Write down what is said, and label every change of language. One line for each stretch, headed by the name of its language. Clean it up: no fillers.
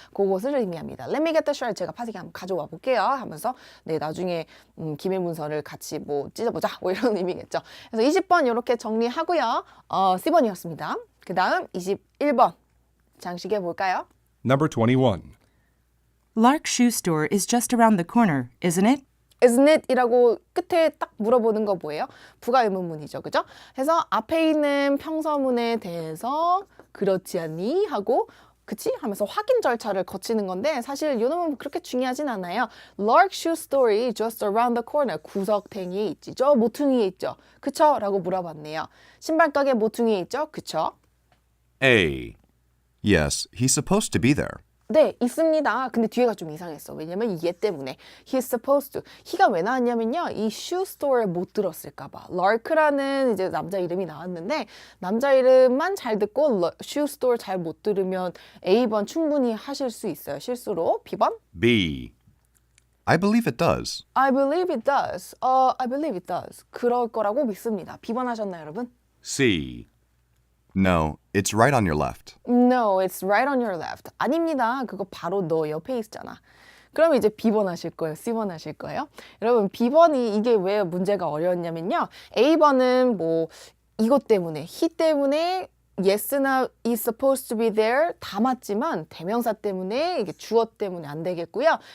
Korean: 그것을 의미합니다.
English: Let me get the shredder.
Korean: 제가 파쇄기 한번 가져와 볼게요. 하면서 네 나중에 기밀 문서를 같이 뭐 찢어보자 뭐 이런 의미겠죠. 그래서 20번 이렇게 정리하고요. C번이었습니다. 그 다음 21번 장식해 볼까요?
English: Number 21. Lark Shoe Store is just around the corner, isn't it? Isn't it?
Korean: 이라고 끝에 딱 물어보는 거 뭐예요? 부가 의문문이죠. 그죠? 그래서 앞에 있는 평서문에 대해서 그렇지 않니? 하고 그치? 하면서 확인 절차를 거치는 건데 사실 이 놈은 그렇게 중요하진 않아요.
English: Lark Shoe Store just around the corner.
Korean: 구석탱이에 있지. 저 모퉁이에 있죠. 그쵸? 라고 물어봤네요. 신발 가게 모퉁이에 있죠? 그쵸?
English: A. Yes, he's supposed to be there.
Korean: 네, 있습니다. 근데 뒤에가 좀 이상했어. 왜냐면 얘 때문에.
English: He's supposed to.
Korean: he가 왜 나왔냐면요. 이 shoe store에 못 들었을까 봐. Lark라는 이제 남자 이름이 나왔는데 남자 이름만 잘 듣고 shoe store 잘 못 들으면 A번 충분히 하실 수 있어요. 실수로. B번?
English: B. I believe it does. I believe it does. I believe it does.
Korean: 그럴 거라고 믿습니다. B번 하셨나요, 여러분?
English: C. No, it's right on your left. No, it's right on your left.
Korean: 아닙니다. 그거 바로 너 옆에 있잖아. 그럼 이제 B번 하실 거예요? C번 하실 거예요? 여러분, B번이 이게 왜 문제가 어려웠냐면요. A번은 뭐 이것 때문에, he 때문에 yes나
English: is supposed to be there
Korean: 다 맞지만 대명사 때문에 이게 주어 때문에 안 되겠고요.